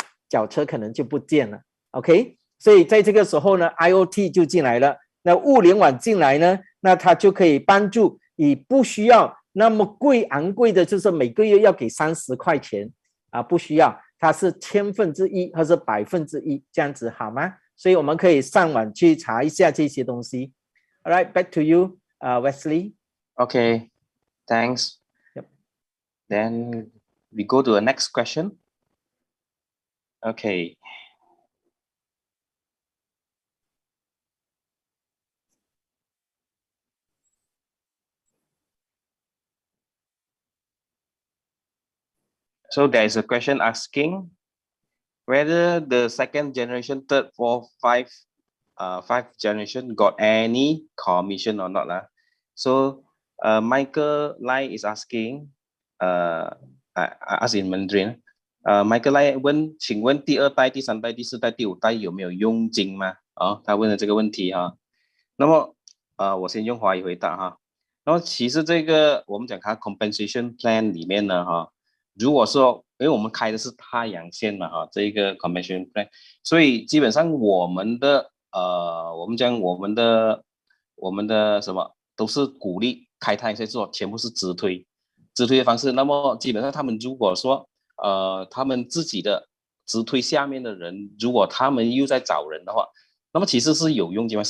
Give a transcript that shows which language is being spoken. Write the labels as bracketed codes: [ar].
[zh] 脚车可能就不见了 OK 所以在这个时候呢 IoT 就进来了那物联网进来呢那它就可以帮助你不需要那么昂贵的就是每个月要给30块钱不需要它是1/1000或是1%这样子好吗所以我们可以上网去查一下这些东西 [en] Alright back to you Wesley Okay thanks yep. Then we go to the next question okay So there is a question asking whether the second generation, third, fourth, fifth generation got any commission or not. So Michael Lai is asking, I ask in Mandarin, [zh] Michael Lai 问，请问第二代、第三代、第四代、第五代有没有佣金吗？他问了这个问题哈。那么我先用华语回答哈。然后其实这个我们讲它 compensation plan 里面呢哈。如果说，因为我们开的是太阳线嘛，这一个 commission plan， 所以基本上我们的我们讲我们的什么都是鼓励开太阳线做，全部是直推的方式。那么基本上他们如果说他们自己的直推下面的人，如果他们又在找人的话，那么其实是有佣金吗？